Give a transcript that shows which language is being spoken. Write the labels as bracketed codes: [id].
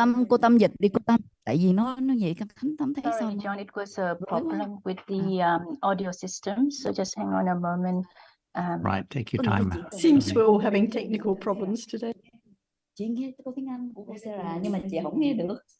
[vi] Cô Tâm dịch đi cô Tâm, tại vì nó vậy Khánh Tâm thấy sao? [en] Sorry, John, it was a problem with the audio system, so just hang on a moment. Right, take your time. Seems we're all having technical problems today. [vi] Chị nghe câu tiếng Anh của cô Sarah nhưng mà chị không nghe được.